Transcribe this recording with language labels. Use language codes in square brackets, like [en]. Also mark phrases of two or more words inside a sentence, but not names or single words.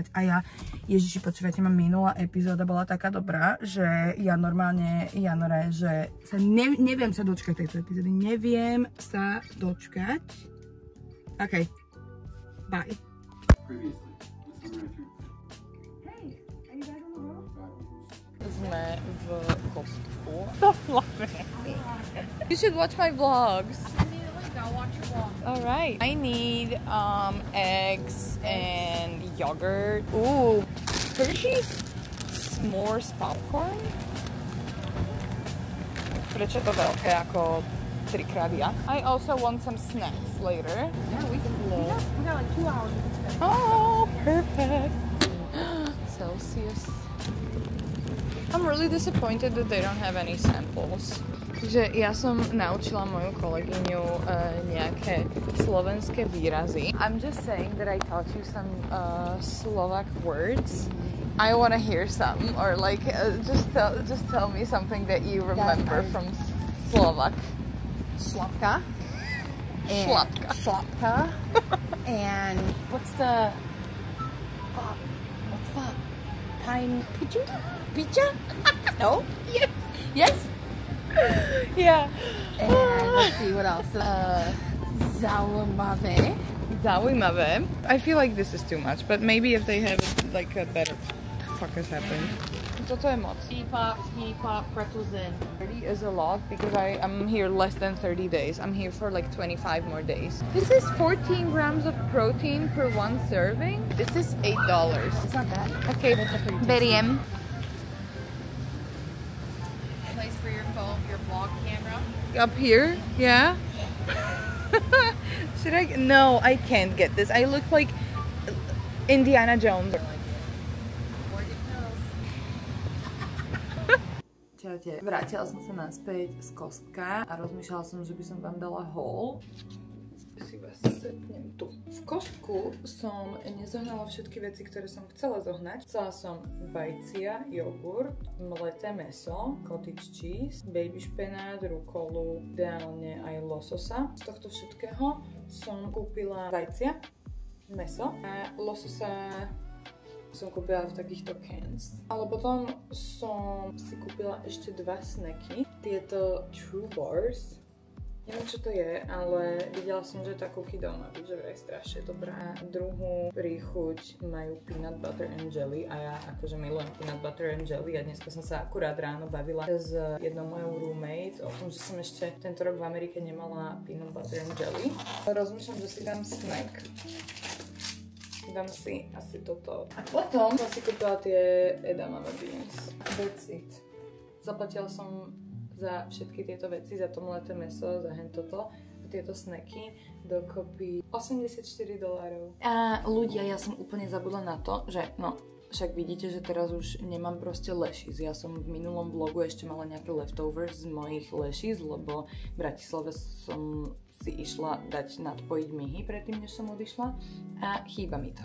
[sk] A ja, ježiši, počúvajte, ma minulá epizóda bola taká dobrá, že ja normálne, Janore, že sa neviem sa dočkať tejto epizódy. Neviem sa dočkať. OK. Bye. Sme v Kostku. [en] Stop laughing. You should watch my vlogs. I'll watch your vlog. Alright. I need eggs and yogurt. Ooh, Hershey's s'mores popcorn. [sk] Prečo to veľké ako 3-krát ja? [en] I also want some snacks later. Yeah, we got like 2 hours. Oh, perfect. Celsius. I'm really disappointed that they don't have any samples. [sk] Takže ja som naučila moju kolegyňu nejaké slovenské výrazy. [en] I'm just saying that I taught you some Slovak words. I want to hear some, or like just tell me something that you remember from Slovak. [sk] Šlapka. Šlapka. [en] And what's the pine pizza? No? Yes. Yes? Yeah. And let's see what else. [sk] Zaujímavé. Zaujímavé. [en] I feel like this is too much, but maybe if they have like a better... What the fuck has happened? [sk] Toto je moc. [en] Pop, Pretzelzen. 30 is a lot because I'm here less than 30 days. I'm here for like 25 more days. This is 14 grams of protein per one serving. This is $8. It's not bad. [sk] Okay, beriem. [en] Place for your phone, your vlog camera. Up here? Yeah? Should I? No, I can't get this. I look like Indiana Jones. [sk] Čaute. Vrátila som sa naspäť z Kostka a rozmýšľala som, že by som vám dala haul. Si vás setnem tu. V Kostku som nezohnala všetky veci, ktoré som chcela zohnať. Chcela som vajcia, jogurt, mleté mäso, [en] cottage cheese, [sk] baby špenát, rukolu, ideálne aj lososa. Z tohto všetkého som kúpila vajcia, mäso a lososa som kúpila v takýchto cans. Ale potom som si kúpila ešte 2 snacky. Tieto True Bars Neviem, čo to je, ale videla som, že tá [en] cookie dough [sk] má byť že vraj strašne dobrá. Druhú príchuť majú [en] peanut butter and jelly [sk] a ja akože milujem [en] peanut butter and jelly [sk] a dneska som sa akurát ráno bavila s jednou mojou roommate o tom, že som ešte tento rok v Amerike nemala [en] peanut butter and jelly. [sk] Rozmýšľam, že si dám snack. Dám si asi toto. A potom som si kúpila tie [en] edamame beans. That's it. [sk] Zaplatila som za všetky tieto veci, za to mleté mäso, za hentoto a tieto snacky dokopy $84. A ľudia, ja som úplne zabudla na to, že no, však vidíte, že teraz už nemám proste lashes. Ja som v minulom vlogu ešte mala nejaké leftovers z mojich lashes, lebo v Bratislave som si išla dať nadpojiť myhy predtým, než som odišla a chýba mi to.